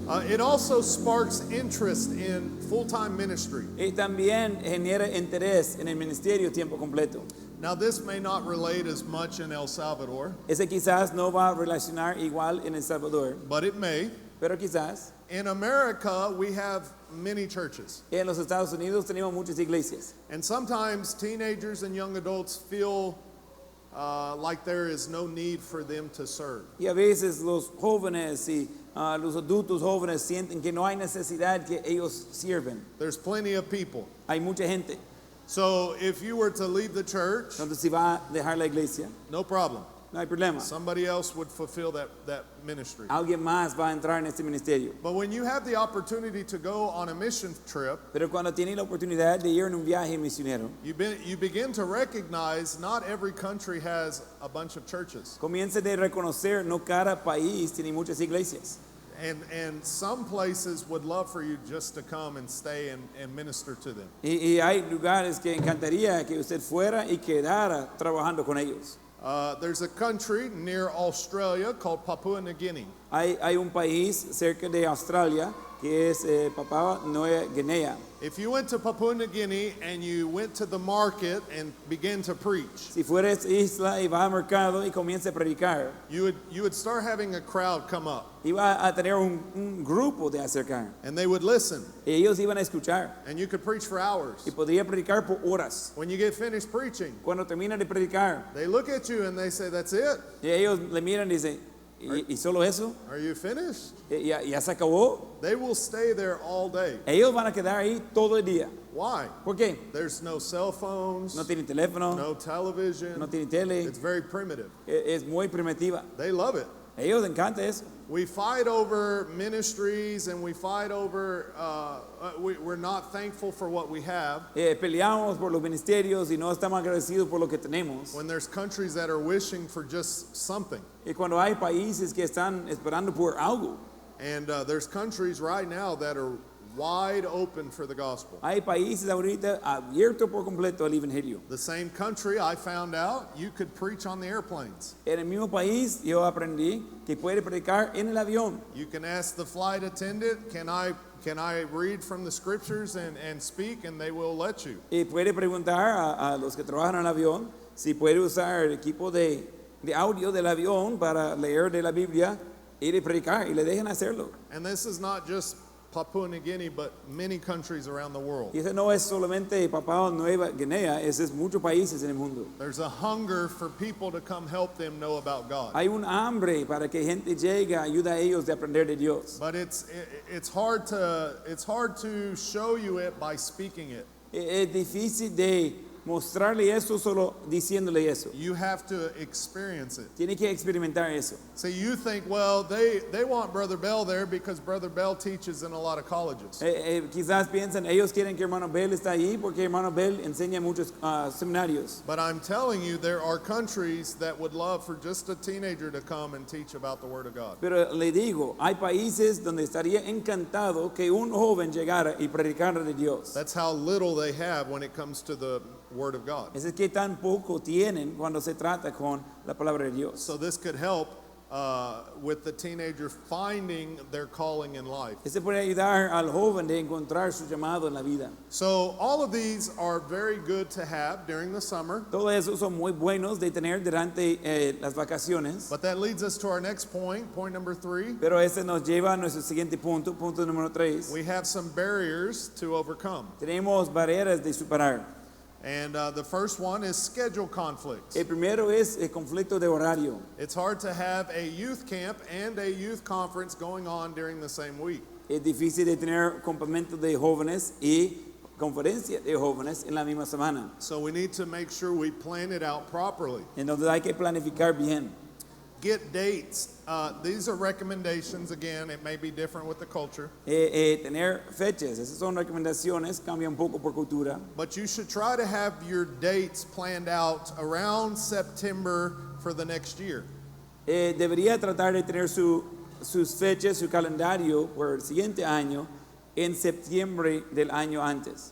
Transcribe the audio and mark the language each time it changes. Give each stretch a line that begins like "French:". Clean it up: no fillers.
English: It also sparks interest in full-time ministry.
Spanish: Y también genera interés en el ministerio tiempo completo.
English: Now this may not relate as much in El Salvador,
Spanish: Ese quizás no va a relacionar igual en El Salvador,
English: but it may.
Spanish: Pero quizás
English: in America we have many churches.
Spanish: en los Estados Unidos tenemos muchas iglesias.
English: And sometimes teenagers and young adults feel like there is no need for them to serve.
Spanish: Y a veces los jóvenes y los adultos jóvenes sienten que no hay necesidad que ellos sirven.
English: There's plenty of people.
Spanish: Hay mucha gente.
English: So if you were to leave the church,
Spanish: Entonces si va a dejar la iglesia,
English: no problem.
Spanish: no hay problema.
English: Somebody else would fulfill that ministry.
Spanish: Alguien más va a entrar en este ministerio.
English: But when you have the opportunity to go on a mission trip,
Spanish: Pero cuando tiene la oportunidad de ir en un viaje misionero,
English: you begin to recognize not every country has a bunch of churches.
Spanish: comienza de reconocer no cada país tiene muchas iglesias.
English: And some places would love for you just to come and stay and minister to them.
Spanish: Y hay lugares que encantaría que usted fuera y quedara trabajando con ellos.
English: There's a country near Australia called Papua New Guinea.
Spanish: Hay un país cerca de Australia que es Papua Nueva Guinea.
English: If you went to Papua New Guinea and you went to the market and began to preach,
Spanish: Si fuera esa isla y va al mercado y comienza a predicar,
English: you would start having a crowd come up
Spanish: iba a tener un grupo de acercar.
English: and they would listen
Spanish: Ellos iban a escuchar
English: and you could preach for hours.
Spanish: y podría predicar por horas.
English: When you get finished preaching,
Spanish: Cuando termina de predicar,
English: they look at you and they say, "That's it?
Spanish: y ellos le miran y dicen, ¿y solo eso?
English: Are you finished?"
Spanish: ¿Ya se acabó?
English: They will stay there all day.
Spanish: Ellos van a quedar ahí todo el día.
English: Why?
Spanish: ¿Por qué?
English: There's no cell phones,
Spanish: No tienen teléfono,
English: no television.
Spanish: no tienen tele,
English: It's very primitive.
Spanish: es muy primitiva.
English: They love it.
Spanish: Ellos les encanta eso.
English: We fight over ministries and we fight over, we're not thankful for what we have.
Spanish: Peleamos por los ministerios y no estamos agradecidos por lo que tenemos.
English: When there's countries that are wishing for just something.
Spanish: Y cuando hay países que están esperando por algo,
English: And there's countries right now that are wide open for the gospel.
Spanish: hay países ahorita abiertos por completo al evangelio.
English: The same country, I found out, you could preach on the airplanes.
Spanish: En el mismo país yo aprendí que puede predicar en el avión.
English: You can ask the flight attendant, can I read from the scriptures and speak, and they will let you.
Spanish: Y puede preguntar a los que trabajan en el avión si puede usar el equipo de audio del avión para leer de la Biblia y de predicar y le dejan hacerlo.
English: And this is not just Papua New Guinea, but many countries around the world.
Spanish: Y ese no es solamente Papua Nueva Guinea, ese es muchos países en el mundo.
English: There's a hunger for people to come help them know about God.
Spanish: Hay un hambre para que gente llegue, ayuda a ellos de aprender de Dios.
English: But it's hard to show you it by speaking it.
Spanish: Es difícil de mostrarle eso solo diciéndole eso.
English: You have to experience it.
Spanish: Tiene que experimentar eso.
English: See, you think, well, they want Brother Bell there because Brother Bell teaches in a lot of colleges.
Spanish: Quizás piensan, ellos quieren que hermano Bell está ahí porque hermano Bell enseña en muchos seminarios.
English: But I'm telling you, there are countries that would love for just a teenager to come and teach about the Word of God.
Spanish: Pero le digo, hay países donde estaría encantado que un joven llegara y predicara de Dios.
English: That's how little they have when it comes to the Word of God.
Spanish: Ese es que tan poco tienen cuando se trata con la palabra de Dios.
English: So this could help with the teenager finding their calling in life.
Spanish: Ese puede ayudar al joven de encontrar su llamado en la vida.
English: So all of these are very good to have during the summer.
Spanish: Todos esos son muy buenos de tener durante las vacaciones.
English: But that leads us to our next point number 3.
Spanish: Pero ese nos lleva a nuestro siguiente punto número 3.
English: We have some barriers to overcome.
Spanish: Tenemos barreras de superar.
English: And the first one is schedule conflicts.
Spanish: El primero es el conflicto de horario.
English: It's hard to have a youth camp and a youth conference going on during the same week.
Spanish: Es difícil de tener campamentos de jóvenes y conferencia de jóvenes en la misma semana.
English: So we need to make sure we plan it out properly.
Spanish: Entonces hay que planificar bien.
English: Get dates. These are recommendations. Again, it may be different with the culture.
Spanish: Tener fechas, esas son recomendaciones, cambia un poco por cultura.
English: But you should try to have your dates planned out around September for the next year.
Spanish: Debería tratar de tener sus fechas, su calendario por el siguiente año en septiembre del año antes.